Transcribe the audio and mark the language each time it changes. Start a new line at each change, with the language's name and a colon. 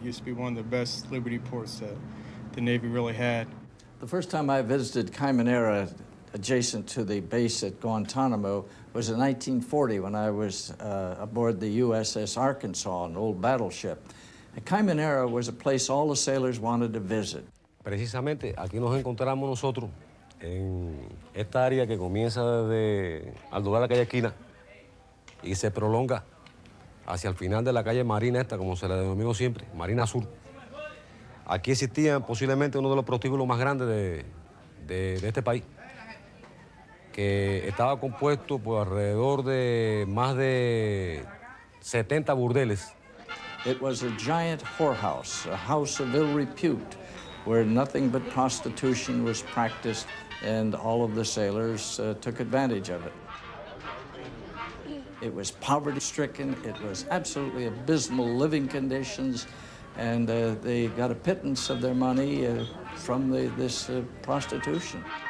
English: It used to be one of the best liberty ports that the Navy really had. The first time I visited Caimanera, adjacent to the base at Guantanamo, was in 1940 when I was aboard the USS Arkansas, an old battleship. And Caimanera was a place all the sailors wanted to visit.
Spanish: Precisamente aquí nos encontramos nosotros en esta área que comienza desde al doblar la calle esquina y se prolonga hacia el final de la calle Marina esta, como se le denominó siempre, Marina Sur. Aquí existía posiblemente uno de los prostíbulos más grandes de este país, que estaba compuesto por alrededor de más de 70 burdeles
English: It was a giant whorehouse, a house of ill repute, where nothing but prostitution was practiced, and all of the sailors took advantage of it. It was poverty-stricken. It was absolutely abysmal living conditions, and they got a pittance of their money from this prostitution.